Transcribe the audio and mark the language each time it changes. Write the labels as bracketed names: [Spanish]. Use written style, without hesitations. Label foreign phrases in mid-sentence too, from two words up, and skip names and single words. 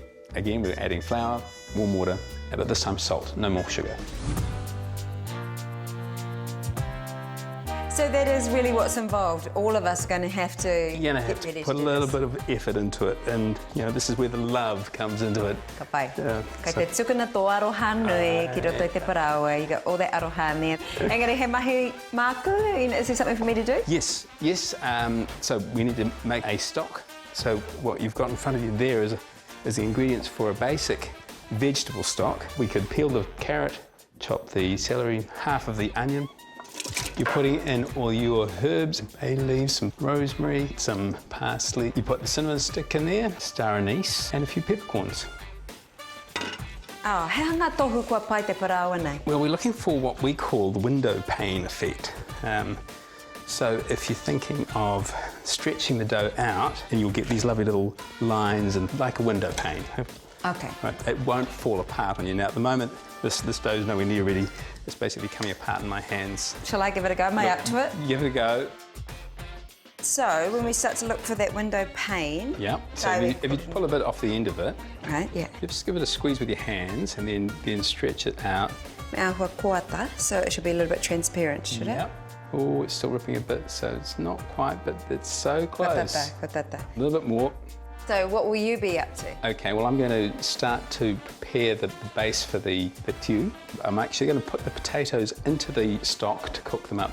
[English] Again, we're adding flour, warm water, but this time salt, no more sugar. So that is really what's involved. All of us are going to have to You're going to have to put a little bit of effort into it, and this is where the love comes into it. [Māori] Ka pai. Kei te tukuna tō aroha nui ki roto i te parawa. [English] You got all that aroha in there. [Māori] Engari, he mahi māku? [English] Is there something for me to do? Yes. So we need to make a stock. So what you've got in front of you there is the ingredients for a basic vegetable stock. We could peel the carrot, chop the celery, half of the onion. You're putting in all your herbs, bay leaves, some rosemary, some parsley. You put the cinnamon stick in there, star anise, and a few peppercorns. [Māori] Oh, he ngā tohu kua pai te parawa nei? [English] Well, we're looking for what we call the window pane effect. So if you're thinking of stretching the dough out, and you'll get these lovely little lines and like a window pane. Okay. Right, it won't fall apart on you. Now at the moment, this dough's nowhere near ready. It's basically coming apart in my hands. Shall I give it a go? Am I up to it? Give it a go. So when we start to look for that window pane... Yeah. So if you pull a bit off the end of it, right, yeah. You just give it a squeeze with your hands and then stretch it out. [Māori] Ahua koata, [English] so it should be a little bit transparent, should it? Oh, it's still ripping a bit, so it's not quite, but it's so close. [Māori] Kotata. [English] A little bit more. So what will you be up to? Okay, well I'm going to start to prepare the base for the tiu. I'm actually going to put the potatoes into the stock to cook them up.